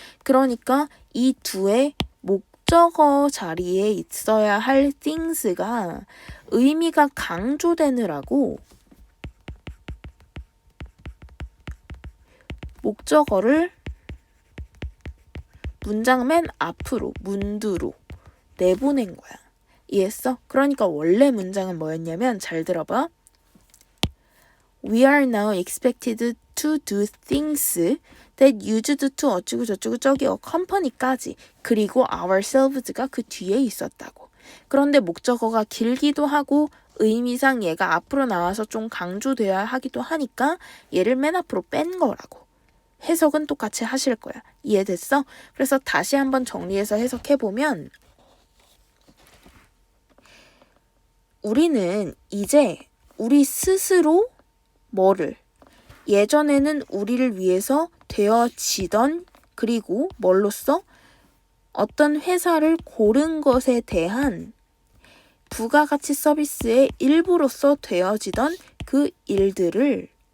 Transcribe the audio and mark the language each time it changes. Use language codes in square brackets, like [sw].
[ko] 그러니까 이 두의 목적어 자리에 있어야 할 things가 의미가 강조되느라고 목적어를 문장 맨 앞으로 문두로 내보낸 거야. 이해했어? 그러니까 원래 문장은 뭐였냐면 잘 들어봐. [en] We are now expected to do things that used to [ko] 어쩌고 저쩌고 저기요 [en] company [ko] 까지 그리고 [en] ourselves가 [ko] 그 뒤에 있었다고. 그런데 목적어가 길기도 하고 의미상 얘가 앞으로 나와서 좀 강조돼야 하기도 하니까 얘를 맨 앞으로 뺀 거라고. 해석은 똑같이 하실 거야. 이해됐어? 그래서 다시 한번 정리해서 해석해보면 우리는 이제 우리 스스로 뭐를 예전에는 우리를 위해서 되어지던 그리고 뭘로써 어떤 회사를 고른 것에 대한 부가가치 서비스의 일부로서 되어지던 그 일들을